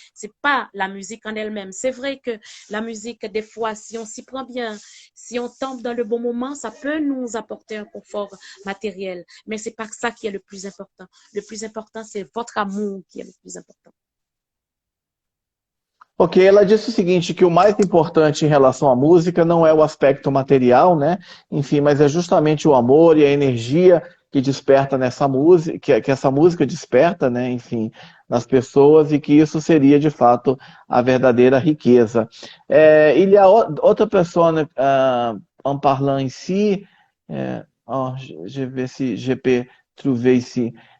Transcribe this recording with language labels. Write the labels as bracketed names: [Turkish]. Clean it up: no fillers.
[French] C'est pas la musique en elle-même. C'est vrai que la musique, des fois, si on s'y prend bien, si on tombe dans le bon moment, ça peut nous apporter un confort matériel. Mais c'est pas ça qui est le plus important. Le plus important, c'est votre amour qui est le plus important. [Portuguese] Ok, ela disse o seguinte, que o mais importante em relação à música não é o aspecto material, né? Enfim, mas é justamente o amor e a energia que desperta nessa música, que essa música desperta, né? Enfim, nas pessoas e que isso seria de fato a verdadeira riqueza. [French] Il y a [Portuguese] outra pessoa [French] en parlant ici, je vais si je peux trouver ici.